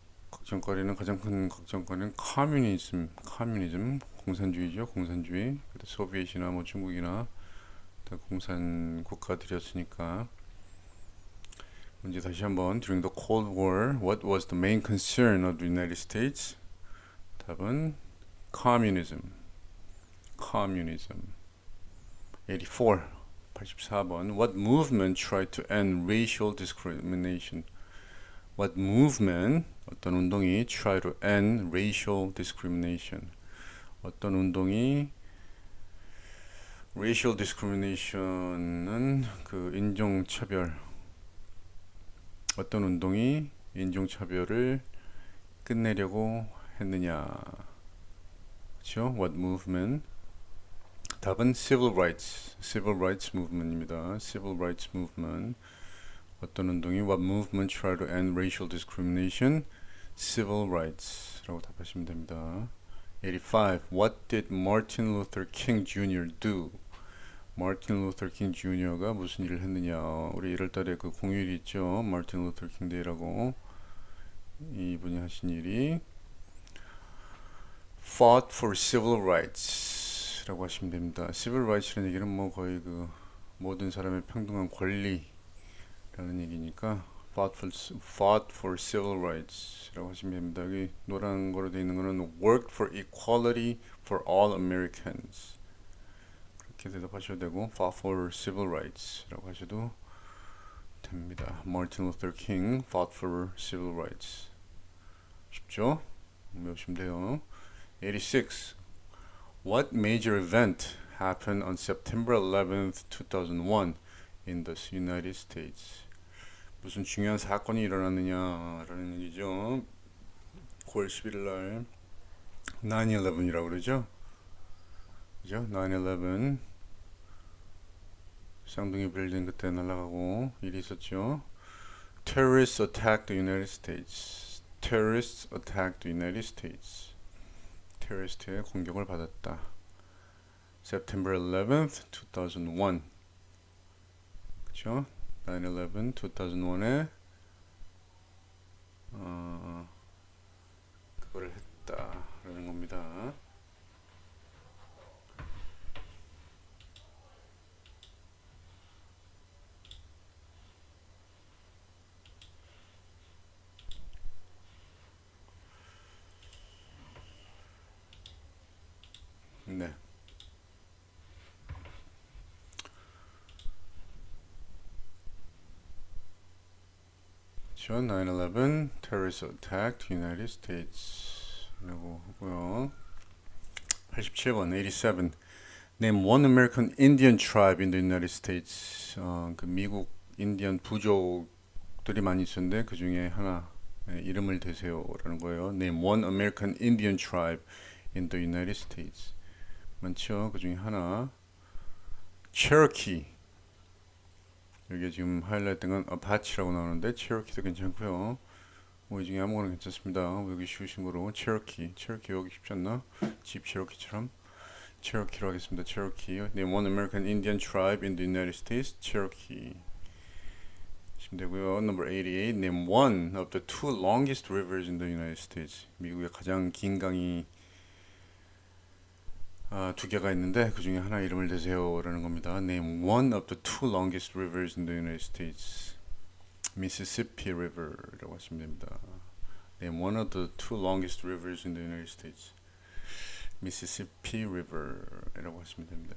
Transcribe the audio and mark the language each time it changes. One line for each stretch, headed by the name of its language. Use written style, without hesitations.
Korean: 걱정거리는 가장 큰 걱정거리는 커뮤니즘, 공산주의죠. 공산주의. 그때 소비에트나 뭐 중국이나 공산 국가들이었으니까. 문제 다시 한번.
English: During the Cold War, what was the main concern of the United States?
Korean: 답은 communism. 84. 84번.
English: What movement tried to end racial discrimination? What movement,
Korean: 어떤 운동이
English: try to end racial discrimination?
Korean: 어떤 운동이 racial discrimination은 인종차별. 어떤 운동이 인종차별을 끝내려고 했느냐? 그렇죠?
English: What movement?
Korean: 답은 civil rights movement입니다. civil rights movement. 어떤 운동이
English: what movement try to end racial discrimination?
Korean: civil rights라고 답하시면 됩니다. 85.
English: What did Martin Luther King Jr. do?
Korean: Martin Luther King Jr.가 무슨 일을 했느냐? 우리 1월달에 그 공휴일이 있죠. Martin Luther King Day라고. 이분이 하신 일이
English: fought for civil rights
Korean: 라고 하시면 됩니다. civil rights라는 얘기는 뭐 거의 모든 사람의 평등한 권리라는 얘기니까
English: fought for civil rights
Korean: 라고 하시면 됩니다. 여기 노란 거로 되어 있는 거는
English: worked for equality for all Americans
Korean: 그렇게 대답하셔도 되고
English: fought for civil rights
Korean: 라고 하셔도 됩니다.
English: Martin Luther King fought for civil rights.
Korean: 쉽죠? 외우시면 돼요. 86.
English: What major event happened on September 11th, 2001 in the United States.
Korean: 무슨 중요한 사건이 일어났느냐라는 얘기죠. 9월 11일 날 9/11이라고 그러죠. 그죠? 9/11 쌍둥이 빌딩 그때 날아가고 일이 있었죠.
English: Terrorists attacked the United States. Terrorists attacked the United States.
Korean: 테러리스트의 공격을 받았다.
English: September 11th, 2001.
Korean: 그쵸? 9/11, 2001에 그거를 했다라는 겁니다. 네. 그쵸?
English: 9/11 terrorist attack United States
Korean: 라고 하고요. 87번
English: 87 Name one American Indian tribe in the United States.
Korean: 그 미국 인디언 부족들이 많이 있었는데 그 중에 하나 이름을 대세요라는 거예요.
English: Name one American Indian tribe in the United States.
Korean: 많죠. 그 중에 하나 Cherokee. 여기 지금 하이라이트된 건 아파치라고 나오는데 Cherokee도 괜찮고요. 뭐 이 중에 아무거나 괜찮습니다. 여기 쉬우신 거로 Cherokee. Cherokee 여기 쉽지 않나? 집 Cherokee처럼. Cherokee로 하겠습니다. Cherokee.
English: Name one American Indian tribe in the United States.
Korean: Cherokee. 하시면 되고요.
English: Number 88. Name one of the two longest rivers in the United States.
Korean: 미국의 가장 긴 강이 두 개가 있는데 그 중에 하나 이름을 대세요라는 겁니다.
English: Name one of the two longest rivers in the United States.
Korean: Mississippi River라고 하시면 됩니다.
English: Name one of the two longest rivers in the United States.
Korean: Mississippi River이라고 하시면 됩니다.